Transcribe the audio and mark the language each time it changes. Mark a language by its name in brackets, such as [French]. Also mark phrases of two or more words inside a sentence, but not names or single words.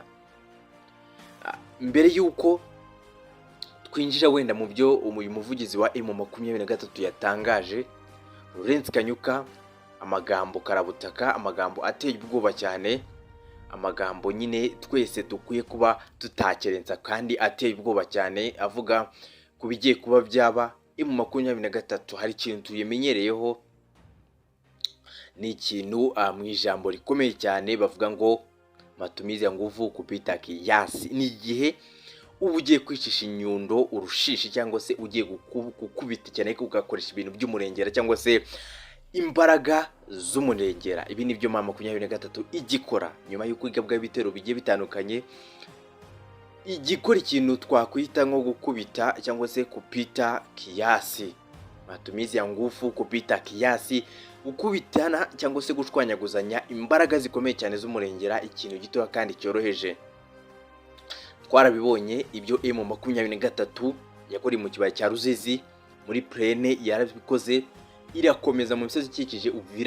[Kinyarwanda] Mbere yuko twinjira wenda mu byo uyu muvugizi wa M23 yatangaje, Laurent Kanyuka, amagambo karabutaka, amagambo ateye ubwoba cyane, amagambo nyine twese dukwiye kuba tutakerenza kandi ateye ubwoba cyane, avuga kubigiye kuba byaba. M23 hari ikintu tuyemenyereyeho, ni ikintu mu ijambo rikomeye cyane bavuga ngo [Swahili] matumizi ya nguvu kupita kiasi. [Kinyarwanda] Ni igihe uba ugiye kwicisha inyundo urushishi cyangwa se ugiye gukubita cyane ko ugakoresha ibintu by'umurengera cyangwa se imbaraga z'umurengera. Ibi ni byo M23 igikora nyuma y'uko igabwa ibitero bigiye bitandukanye, igikora ikintu twakwita nko gukubita cyangwa se [Swahili] kupita kiasi. Matumizi ya nguvu kupita kiasi, [Kinyarwanda] gukubitana cyangwa se gushwanyaguzanya imbaraga zikomeye cyane z'umurengera, ikintu gito kandi cyoroheje. Twarabibonye ibyo M23 yakoreye mu kibaya cya Ruzizi muri Plaine, yarabikoze irakomeza mu misozi ikikije Uvira,